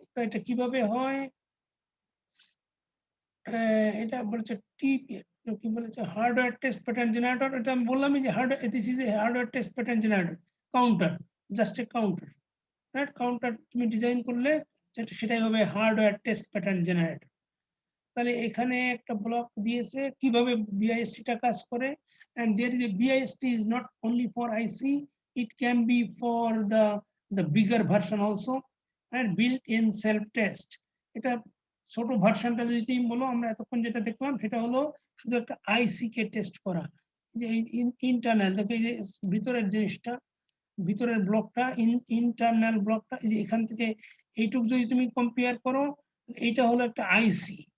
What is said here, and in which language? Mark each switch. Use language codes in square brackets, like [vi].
[bn] তো এটা কিভাবে হয় এটা বলেছে কি বলেছে হার্ডওয়্যার টেস্ট প্যাটার্ন জেনারেটর। এটা আমি বললামই যে hardware, [en] This is a hardware test pattern generator counter, just a counter, right? [bn] Counter তুমি ডিজাইন করলে সেটাই হবে হার্ডওয়্যার টেস্ট প্যাটার্ন জেনারেটর। তাহলে এখানে একটা ব্লক দিয়েছে কিভাবে BIST টা কাজ করে। [en] and there is a BIST is not only for IC, it can be for the bigger version also and built in self test। এটা [bn] ছোট ভার্সনটা যদি তুমি বলো, আমরা এতক্ষণ যেটা দেখলাম সেটা হলো শুধু একটা আইসি কে টেস্ট করা, যে ইন্টারনাল এই যে ভিতরের জিনিসটা, ভিতরের ব্লকটা, ইন্টারনাল ব্লকটা, এই যে এখান থেকে এইটুক যদি তুমি কম্পেয়ার করো, এইটা হলো একটা আইসি।